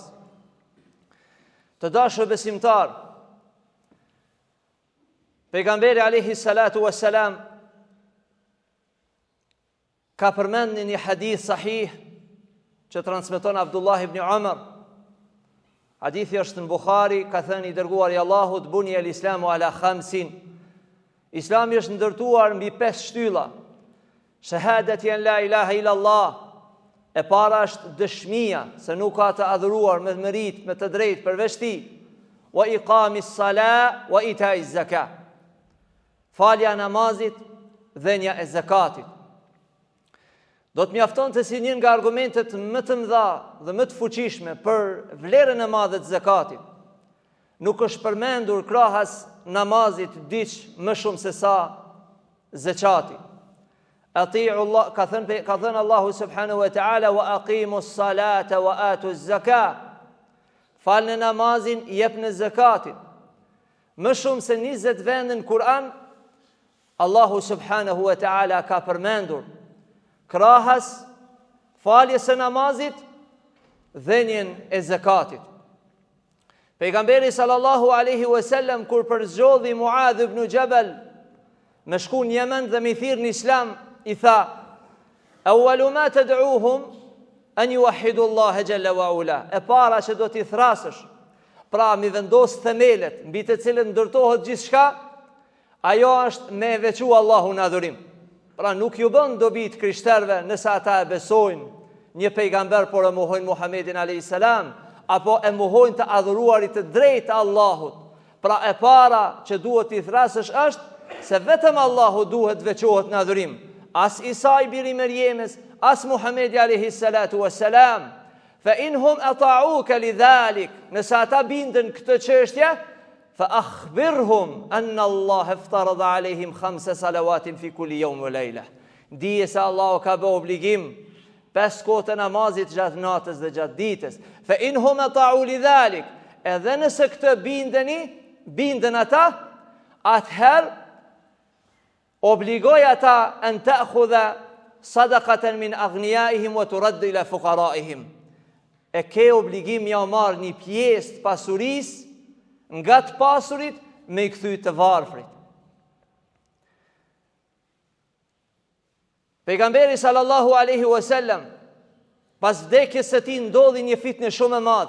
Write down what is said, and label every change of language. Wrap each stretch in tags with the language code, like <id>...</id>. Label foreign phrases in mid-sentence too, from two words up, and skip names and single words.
<sq>Të dashur besimtar, pejgamberi</sq> <ar>عليه الصلاة والسلام</ar> <sq>ka përmendur një hadith sahih që transmeton Abdullah ibn Umar. Hadithi është në Bukhari, ka thënë i dërguari i Allahut,</sq> <ar>بني الإسلام على خمس.</ar> <sq>Islami është ndërtuar mbi 5 shtylla.</sq> <ar>شهادة أن لا إله إلا الله.</ar> <sq>E para është dëshmia se nuk ka të adhuruar me merit, me të drejtë përveç Tij.</sq> <ar>وإقام الصلاة وإيتاء الزكاة.</ar> <sq>Falja e namazit, dhënia e zakatit. Do të mjaftonte si një nga argumentet më të mëdha dhe më të fuqishme për vlerën e madhe të zakatit. Nuk është përmendur krahas namazit diç më shumë se sa zakati.</sq> <ar>أطيعوا الله,</ar> <sq>ka thënë Allahu</sq> <ar>سبحانه وتعالى، وأقيموا الصلاة وآتوا الزكاة.</ar> <sq>Falni namazin, jepni zakatin. Më shumë se 20 vende në Kur'an, Allahu</sq> <ar>سبحانه وتعالى</ar> <sq>ka përmendur krahas faljes së namazit, dhënien e zakatit. Pejgamberi</sq> <ar>صلى الله عليه وسلم</ar> <sq>kur përzgjodhi Muadh ibn Jabal me shku në Yemen dhe me thirr në Islam, i tha:</sq> <ar>"أول ما تدعوهم أن يوحدوا الله جل وعلا."</ar> <sq>E para që do t'i thrasësh, pra mi vendos themelet mbi të cilën ndërtohet gjithçka, ajo është me veçu Allahun në adhurim. Pra nuk ju bën dobi të krishterëve nëse ata e besojnë një pejgamber por e mohojnë Muhamedit</sq> <ar>عليه السلام,</ar> <sq>apo e mohojnë të adhuruarit të drejtë Allahut. Pra e para që duhet t'i thrasësh është se vetëm Allahu duhet veçohet në adhurim. As Isa i biri Merjemes, as Muhamedi</sq> <ar>عليه الصلاة والسلام. فإن هم أطاعوك لذلك,</ar> <sq>nëse ata bindën këtë çështje,</sq> <ar>فأخبرهم أن الله افترض عليهم 5 صلوات في كل يوم وليلة.</ar> <sq>Dije se Allah ka bë obligim 5 kohë namazit gjatë natës dhe gjatë ditës.</sq> <ar>فإن هم أطاعوا لذلك,</ar> <sq>edhe nëse këtë bindën ata, atëherë obligoj ata</sq> <ar>أن تأخذ صدقة من أغنيائهم وترد إلى فقرائهم.</ar> <sq>E ke obligim ja marr një pjesë të pasurisë nga të pasurit me i kthy të varfrit. Pejgamberi</sq> <ar>صلى الله عليه وسلم</ar> <sq>pas vdekjes së tij ndodhi një fitnë shumë e madhe.</sq>